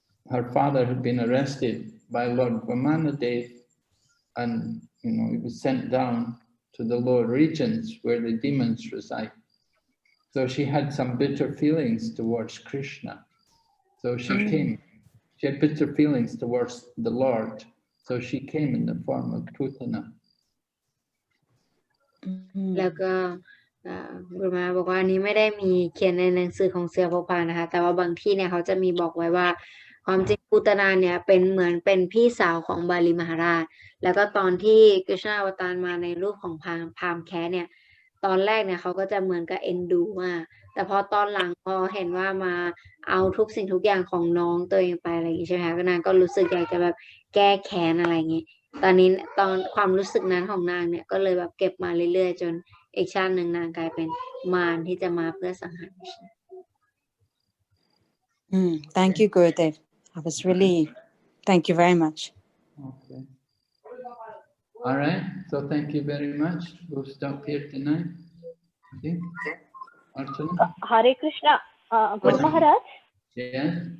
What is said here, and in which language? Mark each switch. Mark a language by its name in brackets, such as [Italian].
[English] Her father had been arrested by Lord Vamanadev, and he was sent down to the lower regions where the demons reside. So she had some bitter feelings towards Krishna. So she came. She had bitter feelings towards the Lord. So she came in the form of Putana. [Thai] แล้วก็บุรมาบอกว่าอันนี้ไม่ได้มีเขียนในหนังสือของเสือพกพานะคะแต่ว่าบางที่เนี่ยเขาจะมีบอกไว้ว่าความจริงปูตนาเนี่ยเป็นเหมือนเป็นพี่สาวของบาลีมหาราชแล้วก็ตอนที่กฤษณาอวตารมาในรูปของพราหมณ์แคะเนี่ย ตอนแรกเนี่ยเขาก็จะเหมือนกับเอ็นดูมากแต่พอตอนหลังพอเห็นว่ามาเอาทุกสิ่งทุกอย่างของน้องตัวเองไปอะไรอย่างนี้ใช่ไหมคะก็นางก็รู้สึกอยากจะแบบแก้แค้นอะไรอย่างนี้ตอนความรู้สึกนั้นของนางเนี่ยก็เลยแบบเก็บมาเรื่อยๆจนอีกชาติหนึ่งนางกลายเป็นมารที่จะมาเพื่อสังหาร [English] Thank you, Gurudev. I was really, thank you very much. Okay. All right. So thank you very much. We'll stop here tonight. Okay. Archana? Hare Krishna. Guru Maharaj? Yeah.